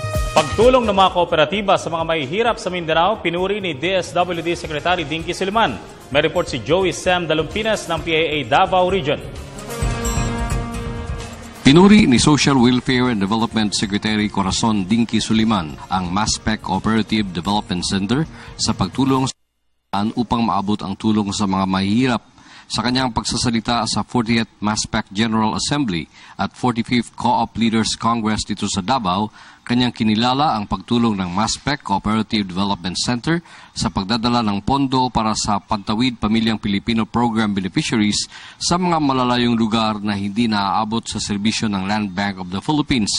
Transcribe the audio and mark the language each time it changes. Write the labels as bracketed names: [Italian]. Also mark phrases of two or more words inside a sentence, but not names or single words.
[Filipino] Pagtulong ng mga kooperatiba sa mga mahihirap sa Mindanao, pinuri ni DSWD Secretary Dinky Suliman. May report si Joey Sam Dalumpinas ng PAA Davao Region. Pinuri ni Social Welfare and Development Secretary Corazon Dinky Suliman ang MASPEC Cooperative Development Center sa pagtulong upang maabot ang tulong sa mga mahihirap. Sa kanyang pagsasalita sa 40th MASPEC General Assembly at 45th Co-op Leaders Congress dito sa Davao, kanyang kinilala ang pagtulong ng MASPEC Cooperative Development Center sa pagdadala ng pondo para sa Pantawid Pamilyang Pilipino Program beneficiaries sa mga malalayong lugar na hindi naaabot sa serbisyo ng Land Bank of the Philippines.